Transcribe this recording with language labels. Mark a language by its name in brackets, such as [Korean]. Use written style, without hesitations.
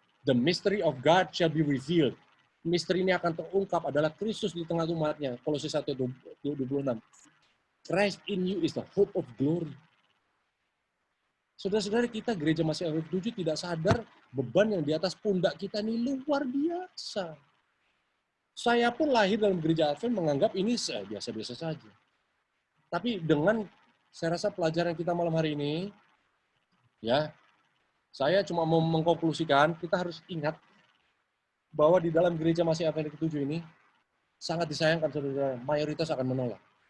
[English] The mystery of God shall be revealed. [Indonesian] Misteri ini akan terungkap adalah Kristus di tengah umatnya. Kolose 1:26. [English] Christ in you is the hope of glory. [Indonesian] Saudara-saudara, kita gereja Masih Advent 7 tidak sadar beban yang di atas pundak kita ini luar biasa. Saya pun lahir dalam gereja Advent menganggap ini biasa-biasa saja. Tapi dengan saya rasa pelajaran kita malam hari ini, ya, saya cuma mau mengkonklusikan, kita harus ingat bahwa di dalam gereja Masih Advent ke-7 ini, sangat disayangkan saudara, mayoritas akan menolak.